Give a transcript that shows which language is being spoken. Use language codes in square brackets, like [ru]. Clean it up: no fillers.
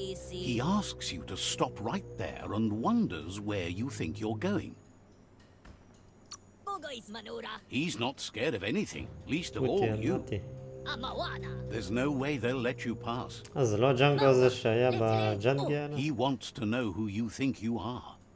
[en] He asks you to stop right there and wonders where you think you're going. He's not scared of anything, least of all you. There's no way they'll let you pass. [he] זה לא הג'אנגו הזה שהיה בג'אנגל? [en] He wants to know who you think you are.